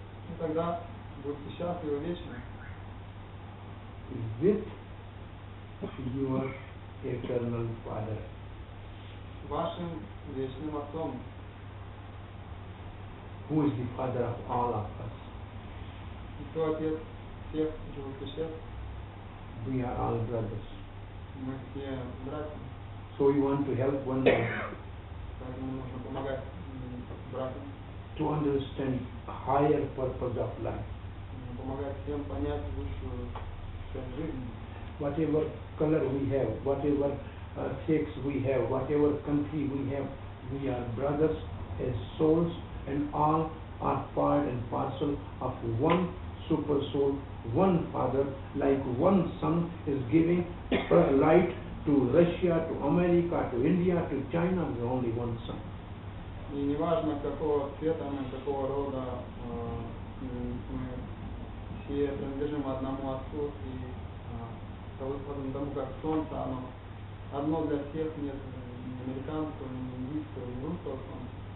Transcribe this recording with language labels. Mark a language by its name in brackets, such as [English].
[Russian] И тогда будьте счастливы вечно. [English] With your eternal Father. [Russian] Вашим вечным Отцом. [English] Who is the Father of all of us? [Russian] Кто Отец всех живых существ? [English] We are all brothers. [Russian] Мы все братья. [English] So we want to help one another [Russian] Поэтому нужно помогать братьям. [English] to understand higher purpose of life. [Russian] Помогать всем понять высшую цель жизни. [English] Whatever color we have, whatever sex we have, whatever country we have, we are brothers as souls, and all are part and parcel of one super soul, one Father, like one sun is giving light to Russia, to America, to India, to China, there is only one sun. [Russian] И неважно, какого цвета мы, какого рода мы все принадлежим одному Отцу, и потому как Солнце, оно одно для всех, нет ни американского, ни индийского, ни русского Солнца.